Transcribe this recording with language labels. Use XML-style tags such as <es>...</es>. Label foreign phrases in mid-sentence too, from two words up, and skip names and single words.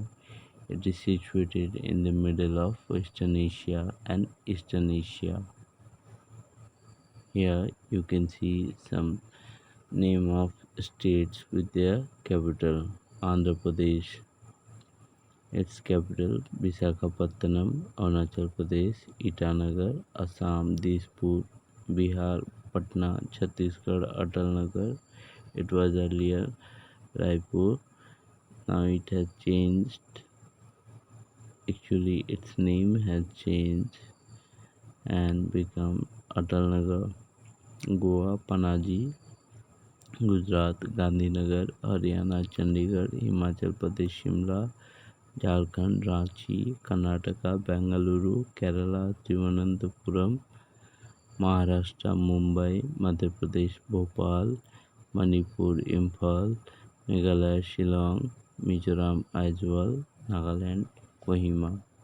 <en>It is situated in the middle of Western Asia and Eastern Asia. Here you can see some name of states with their capital. Andhra Pradesh, its capital Visakhapatnam, Arunachal Pradesh, Itanagar, Assam, Dispur, Bihar, Patna, Chhattisgarh, Atalnagar. It was earlier Raipur. Now it has changed. Actually, its name has changed and become Atalnagar. Goa, Panaji, Gujarat, Gandhinagar, Haryana, Chandigarh, Himachal Pradesh, Shimla, Jharkhand, Ranchi, Karnataka, Bengaluru, Kerala, Thiruvananthapuram, Maharashtra, Mumbai, Madhya Pradesh, Bhopal, Manipur, Imphal, Meghalaya, Shillong, Mizoram, Aizawl, Nagaland, Kohima,</en>